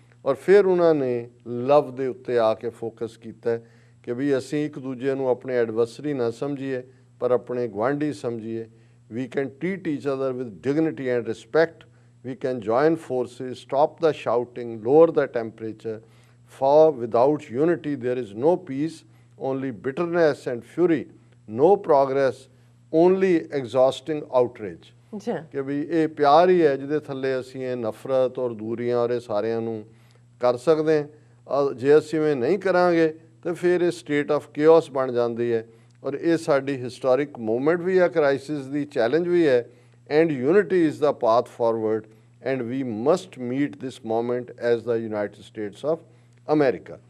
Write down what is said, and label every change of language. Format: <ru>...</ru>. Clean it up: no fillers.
<pa>ਔਰ ਫਿਰ ਉਹਨਾਂ ਨੇ ਲਵ ਦੇ ਉੱਤੇ ਆ ਕੇ ਫੋਕਸ ਕੀਤਾ ਕਿ ਵੀ ਅਸੀਂ ਇੱਕ ਦੂਜੇ ਨੂੰ ਆਪਣੇ ਐਡਵਰਸਰੀ ਨਾ ਸਮਝੀਏ ਪਰ ਆਪਣੇ ਗੁਆਂਢੀ ਸਮਝੀਏ।</pa> <en>We can treat each other with dignity and respect, we can join forces, stop the shouting, lower the temperature. For without unity there is no peace, only bitterness and fury, no progress, only exhausting outrage.</en> <pa>ਕਿ ਵੀ ਇਹ ਪਿਆਰ ਹੀ ਹੈ ਜਿਹਦੇ ਥੱਲੇ ਅਸੀਂ ਇਹ ਨਫ਼ਰਤ ਔਰ ਦੂਰੀਆਂ ਔਰ ਇਹ ਸਾਰਿਆਂ ਨੂੰ ਕਰ ਸਕਦੇ ਹਾਂ। ਜੇ ਅਸੀਂ ਇਹ ਨਹੀਂ ਕਰਾਂਗੇ ਤਾਂ ਫਿਰ ਇਹ</pa> <en>state of chaos</en> <pa>ਬਣ ਜਾਂਦੀ ਹੈ। ਔਰ ਇਹ ਸਾਡੀ ਹਿਸਟੋਰਿਕ ਮੂਵਮੈਂਟ ਵੀ ਹੈ,</pa> <en>Crisis ਦੀ challenge ਵੀ ਹੈ, and unity is the path forward, and we must meet this moment as the United States of America.</en>